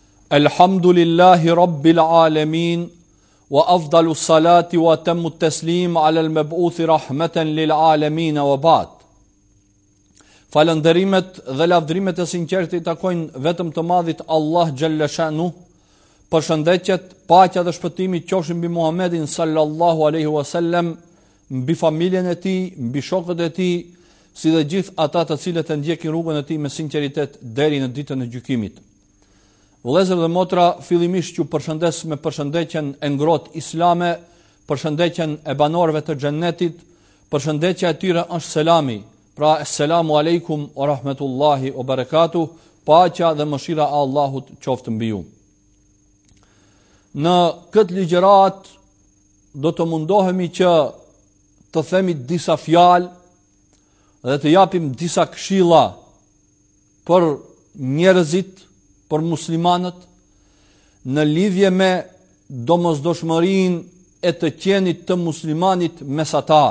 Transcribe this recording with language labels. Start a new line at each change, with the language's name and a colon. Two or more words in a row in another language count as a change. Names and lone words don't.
Arabic: الحمد لله رب العالمين، وأفضل الصلاة وأتم التسليم على المبعوث رحمة للعالمين وبعد.
Albanian: Falënderimet dhe lavdrimet e sinqertë i takojnë vetëm të madhit Allah
Arabic: جل شأنه.
Albanian: Përshëndetjet, paqja dhe shpëtimi qofshin mbi Muhammedin
Arabic: صلى الله عليه وسلم,
Albanian: mbi familjen e tij, mbi shokët e tij, si dhe gjithë ata të cilët e ndjekin rrugën e tij me sinqeritet deri në ditën e gjykimit. Vëllezër dhe motra, fillimisht ju përshëndes me përshëndetjen e ngrohtë islame, përshëndetjen e banorëve të xhennetit. Përshëndetja e tyre është selami. Pra,
Arabic: السلام عليكم ورحمة الله وبركاته,
Albanian: paqja dhe mëshira e Allahut qoftë mbi ju. Në këtë ligjërat do të mundohemi që të themi disa fjalë dhe të japim disa këshilla për njerëzit, për muslimanët, në lidhje me domosdoshmërinë e të qenit të muslimanit mesatar.